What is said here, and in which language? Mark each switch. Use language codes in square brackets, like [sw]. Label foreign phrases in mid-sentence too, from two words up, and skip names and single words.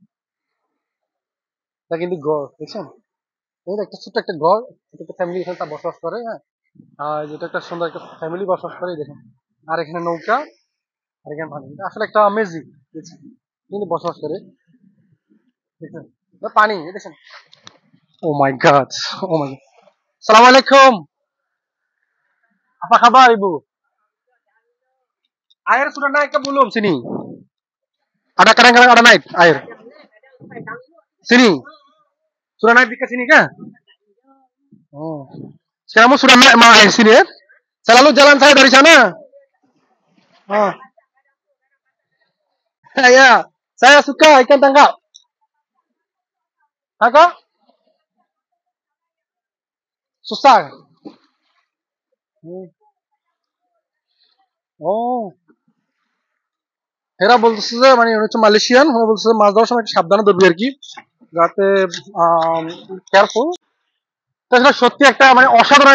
[bn] এটা কিন্তু গড় দেখছেন একটা ছোট্ট একটা ঘর একটা ফ্যামিলি এখানে বসবাস করে হ্যাঁ আর যেটা একটা সুন্দর একটা ফ্যামিলি বসবাস করে দেখেন আর এখানে নৌকা আর এখানে পানি আসলে একটা অ্যামেজিং কিন্তু বসবাস করে দেখেন পানি দেখেন [en] Oh my God [ar] السلام عليكم [ms] apa kabar ibu Air sudah naik ke belum sini? Ada kadang-kadang ada naik air. Sini. Sudah naik ke sini kah? Oh. Kamu sudah naik air sini ya? Selalu jalan saya dari sana. Oh. Ya, saya suka ikan tangkap. Kakak? Susah. [bn] ও এরা বলতেছে যে মানে উনি হচ্ছে মালয়েশিয়ান ওরা বলতেছে যে মাছ ধরার সময় একটু সাবধানে ধরবি আর কি যাতে কেয়ারফুল তাছাড়া সত্যি একটা মানে অসাধারণ